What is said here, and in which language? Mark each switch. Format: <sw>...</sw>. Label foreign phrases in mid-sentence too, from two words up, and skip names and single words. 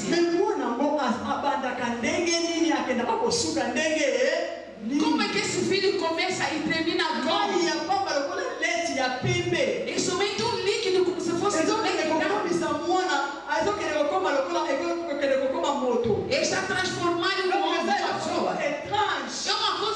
<ln>me mwana yango abandaka ndenge nini akendaka kosuka ndenge nini.</ln> <pt>Como é que esse filho começa e termina</pt> <ln>mai</ln> <pt>como?</pt> <ln>ya pamba lokola leti ya pembe.</ln> <pt>É somente um líquido como se fosse um</pt> <ln>ezokende</ln> <pt>líquido branco.</pt> <ln>kokomisa mwana ezokende kokoma lokola ekokende kokoma moto.</ln> <pt>Está transformando o</pt> <ln>Donc</ln> <pt>homem</pt> <ln>eza na eloko</ln> <pt>pessoa.</pt> <ln>étrange.</ln> <pt>É uma</pt>